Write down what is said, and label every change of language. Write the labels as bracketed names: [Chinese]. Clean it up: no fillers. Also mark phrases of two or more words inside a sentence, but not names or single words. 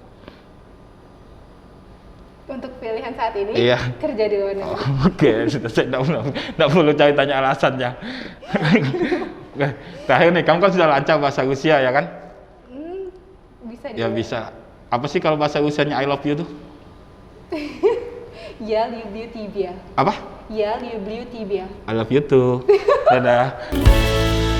[Indonesian] Untuk pilihan saat ini, iya. Kerja di luar negeri. Oke, saya tidak perlu cari tanya alasannya. Terakhir nih, kamu kan sudah lancar bahasa Rusia ya kan? Bisa. Ya bisa. Apa sih kalau bahasa Rusianya [English] I love you [Indonesian] tuh? Ya, [Russian] люблю тебя. [Indonesian] Apa? Ya, [Russian] люблю тебя. [English] I love you too. Dadah.